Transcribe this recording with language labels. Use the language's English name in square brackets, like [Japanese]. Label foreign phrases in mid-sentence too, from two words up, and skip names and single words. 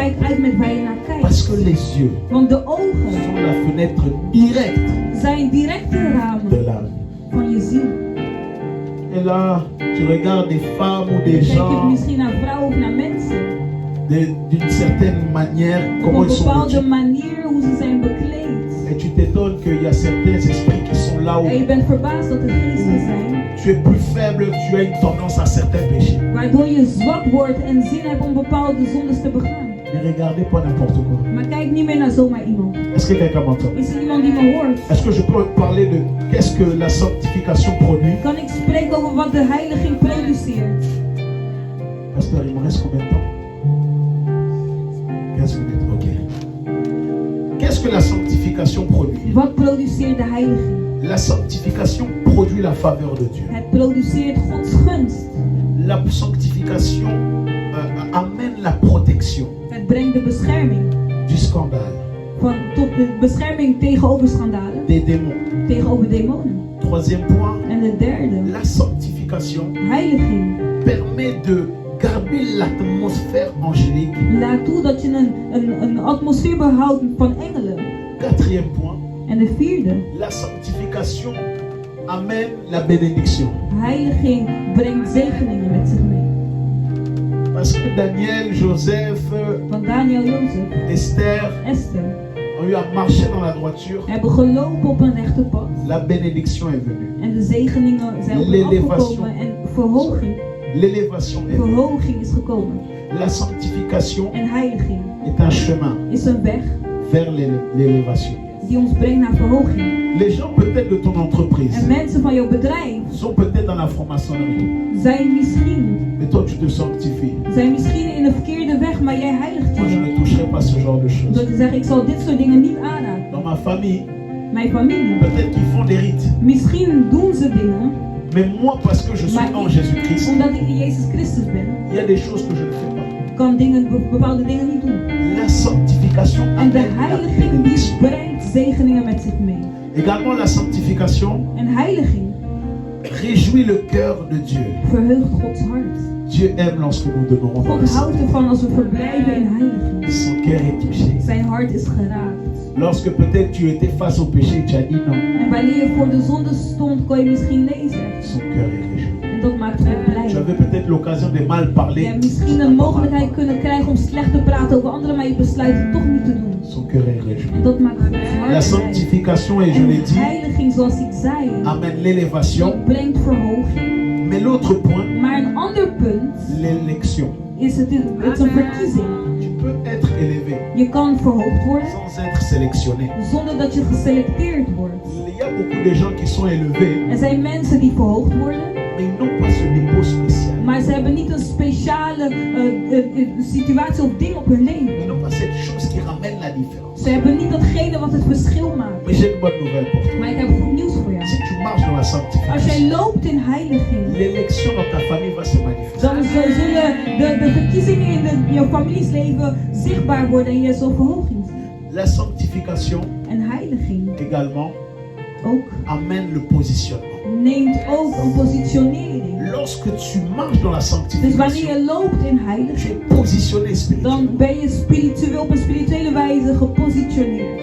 [Dutch] kijk uit met waar je naar kijkt. [French] Parce que les yeux [Dutch] Want de ogen [French] sont la fenêtre directe [Dutch] zijn directe [French] de [Dutch] ramen [French] l'âme. [Dutch] van je ziel. [French] Et là, tu regardes des femmes ou des [Dutch] Kijk je [French] gens [Dutch] misschien naar vrouwen of naar mensen. [French] d'une certaine manière, [Dutch] Op [French] comment [Dutch] een [French] ils sont [Dutch] bepaalde [French] vêtus. [Dutch] manier hoe ze zijn bekleed. [French] Et tu t'étonnes qu'il y a certains esprits qui sont là où [Dutch] En je bent verbaasd dat er geesten zijn. [French] tu es plus faible, tu as une tendance à certains péchés. [Dutch] Waardoor je zwak wordt en zin hebt om bepaalde zondes te begaan. [French] Ne regardez pas n'importe quoi. [Dutch] Maar kijk niet meer naar zomaar iemand. [French] Est-ce que quelqu'un m'entend? [Dutch] Is er iemand die me hoort? [French] Est-ce que je peux parler de qu'est-ce que la sanctification produit? [Dutch] Kan ik spreken over wat de heiliging produceert? [French] Pasteur, il me reste combien de temps? 15 minutes, ok. Qu'est-ce que la sanctification produit? [Dutch] Wat produceert de heiliging? [French] La sanctification produit la faveur de Dieu. [Dutch] Het produceert Gods gunst. [French] La sanctification amène la protection [Dutch] Het brengt de bescherming. [French] du scandale, [Dutch] Tot de bescherming tegenover schandalen. [French] des démons. [Dutch] Tegenover demonen. [French] Troisième point, [Dutch] En de derde. [French] la sanctification [Dutch] Heiliging. [French] permet de garder l'atmosphère angélique. [Dutch] Laat toe dat je een atmosfeer behoudt van engelen. [French] Quatrième point, [Dutch] En de vierde. [French] la sanctification amène la bénédiction. [Dutch] Heiliging brengt zegeningen met zich mee. [French] Parce que Daniel, Joseph, [Dutch] Want Daniel, Jozef, [French] Esther [Dutch] Esther [French] ont eu à marcher dans la droiture. [Dutch] hebben gelopen op een rechte pad. [French] La bénédiction est venue. [Dutch] En de zegeningen zijn op hen afgekomen en [French] L'élévation est venue. [Dutch] verhoging is gekomen. [French] La sanctification [Dutch] En heiliging [French] est un chemin [Dutch] is een weg [French] vers l'élévation. [Dutch] die ons brengt naar verhoging. [French] Les gens peut-être de ton entreprise [Dutch] En mensen van jouw bedrijf [French] sont peut-être dans la franc-maçonnerie. [Dutch] zijn misschien [French] Et toi, tu te sanctifies. [Dutch] in de verkeerde weg, maar jij heiligt [French] Moi, je [Dutch] je. [French] ne toucherai pas ce genre de choses. [Dutch] Door te zeggen, ik zal dit soort dingen niet aanraken. [French] Dans ma famille, [Dutch] Mijn familie, [French] peut-être qu'ils font des rites. [Dutch] misschien doen ze dingen, [French] Mais moi, parce que je suis [Dutch] maar [French] en Jésus-Christ, [Dutch] omdat ik in Jezus Christus ben, [French] il y a des choses que je ne fais pas. [Dutch] kan bepaalde dingen niet doen. [French] La sanctification [Dutch] En de [French] amène la [Dutch] heiliging die [French] bénédiction. [Dutch] brengt zegeningen met zich mee. [French] Également, la sanctification [Dutch] En heiliging [French] réjouit le cœur de Dieu. [Dutch] verheugt Gods hart. [French] Dieu aime lorsque nous demeurons dans le [Dutch] God houdt [French] Seigneur. [Dutch] ervan als we verblijven in heiliging. [French] Son cœur est touché. [Dutch] Zijn hart is geraakt. [French] Lorsque peut-être tu étais face au péché, tu as dit non. [Dutch] En wanneer je voor de zonde stond, kon je misschien lezen. [French] Son cœur est réjoui. [Dutch] En dat maakt God [French] Tu [Dutch] blij. [French] avais peut-être l'occasion de mal [Dutch] Je [French] parler. [Dutch] hebt misschien een mogelijkheid kunnen krijgen om slecht te praten over anderen, maar je besluit het toch niet te doen. [French] Son cœur est réjoui. [Dutch] En dat maakt Gods [French] La [Dutch] hart blij. [French] sanctification, et je [Dutch] En [French] l'ai dit, [Dutch] heiliging, zoals ik zei, [French] amène l'élévation. [Dutch] dat brengt verhoging. [French] Mais l'autre point, [Dutch] Maar een ander punt [French] l'élection. [Dutch] is het is een verkiezing. [French] Tu peux être élevé [Dutch] Je kan verhoogd worden [French] sans être sélectionné. [Dutch] zonder dat je geselecteerd wordt. [French] Il y a beaucoup de gens qui sont élevés, [Dutch] Er zijn mensen die verhoogd worden, [French] mais ils n'ont pas ce dépôt spécial. [Dutch] maar ze hebben niet een speciale situatie of ding op hun [French] Ils [Dutch] leven. [French] n'ont pas cette chose qui ramène la différence. [Dutch] Ze hebben niet datgene wat het verschil maakt. [French] Mais j'ai une bonne nouvelle pour toi. [Dutch] Maar ik heb goed nieuws voor jou. [French] Si tu marches dans la [Dutch] Als jij [French] sanctification, [Dutch] loopt in heiliging, [French] l'élection dans ta famille va se manifester. [Dutch] dan zullen de verkiezingen in jouw familiesleven zichtbaar worden en je zal verhoging zien. [French] La sanctification [Dutch] En heiliging [French] également [Dutch] ook [French] amène le positionnement. [Dutch] neemt ook een positionering. [French] Lorsque tu marches dans la [Dutch] Dus wanneer [French] sanctification, [Dutch] je loopt in [French] tu [Dutch] heiliging, [French] es positionné spirituellement. [Dutch] dan ben je spiritueel op een spirituele wijze gepositioneerd.